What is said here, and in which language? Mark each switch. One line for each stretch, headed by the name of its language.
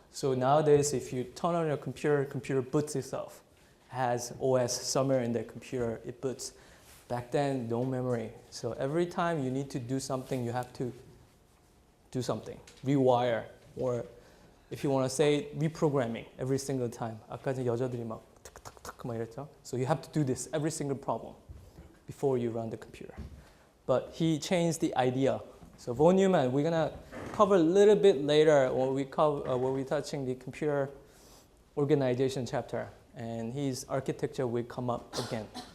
English: So nowadays, if you turn on your computer boots itself, has OS somewhere in the computer, it boots. Back then, no memory. So every time you need to do something, you have to do something, rewire, or if you want to say reprogramming every single time.
Korean: 아까 여자들이 막 탁탁탁 막 이랬죠.
English: So you have to do this every single problem before you run the computer. But he changed the idea. So von Neumann, we're gonna cover a little bit later when we're touching the computer organization chapter, and his architecture will come up again.